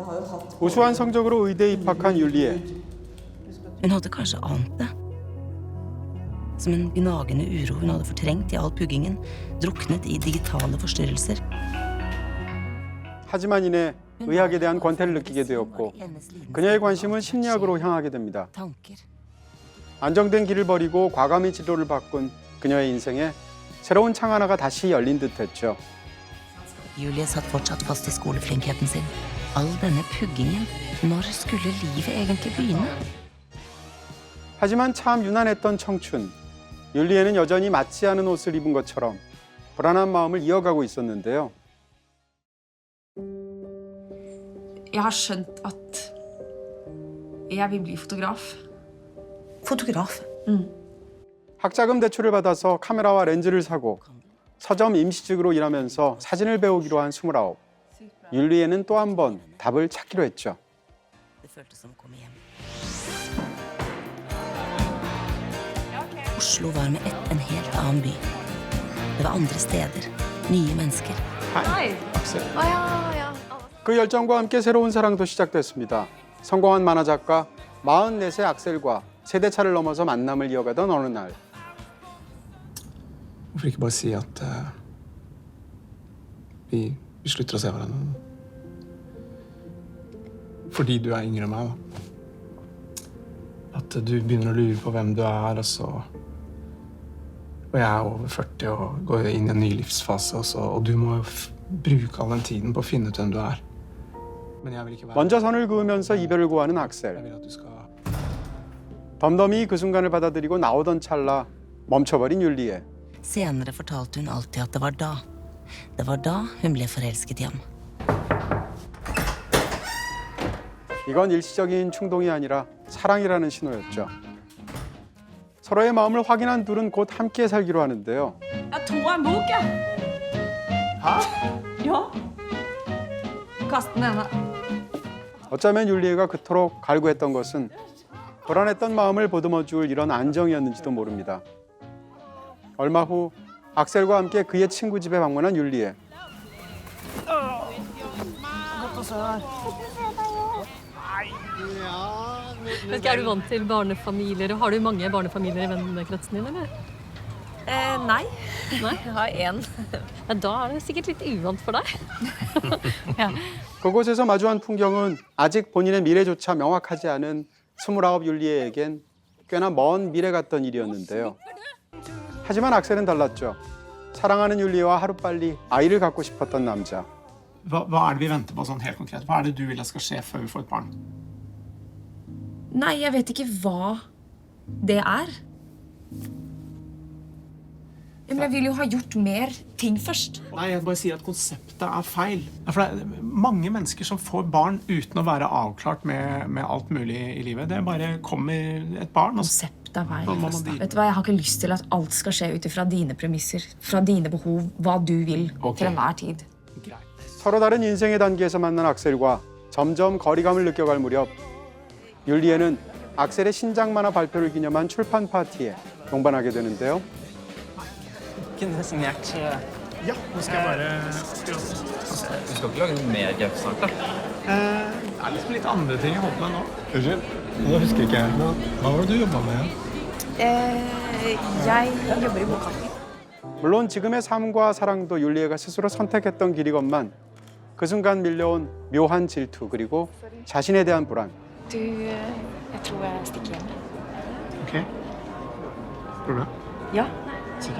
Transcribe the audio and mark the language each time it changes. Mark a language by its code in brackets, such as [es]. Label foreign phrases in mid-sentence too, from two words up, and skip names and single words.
[ko] 우수한 성적으로 의대에 입학한 율리에. [no] Hun hadde kanskje ant det. Som en gnagende uro hun hadde fortrengt i all puggingen, druknet i digitale forstyrrelser. [ko] 하지만 이내 의학에 대한 권태를 느끼게 되었고 그녀의 관심은 심리학으로 향하게 됩니다. [no] Tanker. [ko] 안정된 길을 버리고 과감히 진로를 바꾼 그녀의 인생에 새로운 창 하나가 다시 열린 듯했죠. [no] Julie satt fortsatt fast i skoleflinkheten sin. All denne puggingen. Når skulle livet egentlig begynne? [ko] 하지만 참 유난했던 청춘. 율리에는 여전히 맞지 않은 옷을 입은 것처럼 불안한 마음을 이어가고 있었는데요. [no] Jeg har skjønt at jeg vil bli fotograf. Fotograf. [ko] 학자금 대출을 받아서 카메라와 렌즈를 사고 서점 임시직으로 일하면서 사진을 배우기로 한 29. 율리에는 또 한 번 답을 찾기로 했죠. [no] Det føltes som å komme hjem. Oslo var med ett en helt annen by. Det var andre steder, nye mennesker. Hei. 악셀. Ja. [ko] 그 열정과 함께 새로운 사랑도 시작됐습니다. 성공한 만화 작가 44세 악셀과 세대차를 넘어서 만남을 이어가던 어느 날 [no] Hvorfor ikke bare si at vi slutter å se hverandre? Fordi du er yngre enn meg, da. At du begynner å lure på hvem du er, og jeg er over 40 og går inn i en ny livsfase, og du må bruke all den tiden på å finne ut hvem du er. Men jeg vil ikke være... [ko] 먼저 선을 그으면서 이별을 고하는 [no] Jeg 악셀. vil at du skal... [ko] 덤덤이 그 순간을 받아들이고 나오던 찰나 멈춰버린 율리에. [no] Senere fortalte hun alltid at det var da. Det var da hun ble forelsket i ham. [ko] 이건 일시적인 충동이 아니라 사랑이라는 신호였죠. 서로의 마음을 확인한 둘은 곧 함께 살기로 하는데요. [no] Jeg tror en bok, jeg. Hæ? Ja. Kast den ene. [ko] 어쩌면 율리에가 그토록 갈구했던 것은 불안했던 마음을 보듬어줄 이런 안정이었는지도 모릅니다. 얼마 후 악셀과 함께 그의 친구 집에 방문한 율리에. [no] Er du vant til barnefamilier? Har du mange barnefamilier i vennekretsen din, eller? Nei. Nei? Jeg har én. Ja, da er det sikkert litt uvant for deg. [ko] 그곳에서 마주한 풍경은 아직 본인의 미래조차 명확하지 않은 29 율리에겐 꽤나 먼 미래 같던 일이었는데요. 하지만 악셀은 달랐죠. 사랑하는 율리와 하루빨리 아이를 갖고 싶었던 남자. [no] Hva er det vi venter på sånn helt konkret? Hva er det du vil at skal skje før vi får et barn? Nei, jeg vet ikke hva det er. Men jeg vil jo ha gjort mer ting først. Nei, jeg bare sier at konseptet er feil. Ja, for det er mange mennesker som får barn uten å være avklart med alt mulig i livet. Det bare kommer et barn. Og Konseptet er feil. Nå må man Vet du hva, jeg har ikke lyst til at alt skal skje ut fra dine premisser, fra dine behov, hva du vil Ok. til enhver tid. [ko] 서로 다른 인생의 단계에서 만난 악셀과 점점 거리감을 느껴갈 무렵 율리에는 악셀의 신작 만화 발표를 기념한 출판 파티에 동반하게 되는데요. [no] Kunne signert. Ja, nå skal jeg bare... Du skal ikke lage noe mediesak, da? Det er liksom litt andre ting jeg holder med nå. Unnskyld, nå husker ikke jeg. Hva var det du jobbet med? Jeg jobber i bokhandel. [ko] 물론 지금의 삶과 사랑도 율리에가 스스로 선택했던 길이건만 그 순간 밀려온 묘한 질투 그리고 자신에 대한 불안. [no] Du, jeg tror jeg stikker hjem. Ok. Tror du det? Ja. Sikker?